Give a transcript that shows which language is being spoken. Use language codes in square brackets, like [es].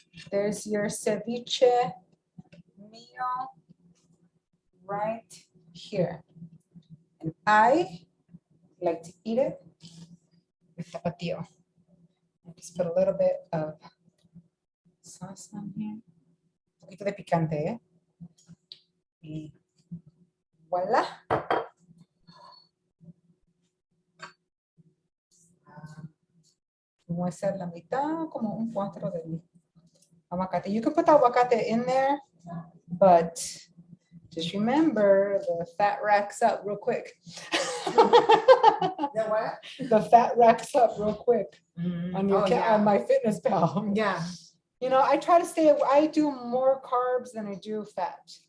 [en] There's your ceviche meal right here. And I like to eat it with tapatio. Just put a little bit of sauce on here. [es] Un poquito de picante, ¿eh? Y voila. Voy a hacer la mitad, como 1/4 del aguacate. [en] You can put the aguacate in there, but just remember the fat racks up real quick. The what? The fat racks up real quick on your on my fitness pal. Yeah. You know, I try to stay, I do more carbs than I do fat.